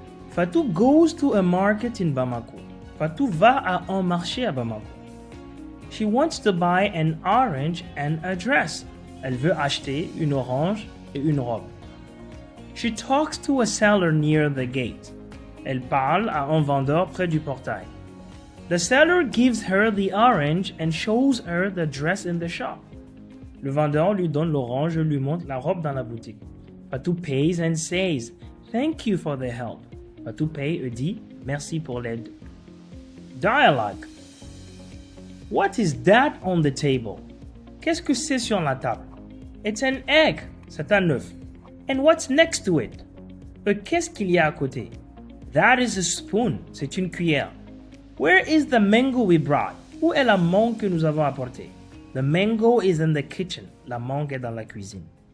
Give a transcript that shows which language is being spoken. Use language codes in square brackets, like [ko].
[en] Fatou goes to a market in Bamako. [fr] Fatou va à un marché à Bamako. [en] She wants to buy an orange and a dress. [fr] Elle veut acheter une orange et une robe. [en] She talks to a seller near the gate. [fr] Elle parle à un vendeur près du portail. [en] The seller gives her the orange and shows her the dress in the shop. [fr] Le vendeur lui donne l'orange et lui montre la robe dans la boutique. [en] Fatou pays and says, "Thank you for the help." [fr] Fatou paye et dit, "Merci pour l'aide." [en] Dialogue. What is that on the table? [fr] Qu'est-ce que c'est sur la table? [en] It's an egg. C'est un œuf. And what's next to it? [fr] Qu'est-ce qu'il y a à côté? That is a spoon. C'est une cuillère. [en] Where is the mango we brought? [fr] Où est la mangue que nous avons apportée? The mango is in the kitchen. La mangue est dans la cuisine.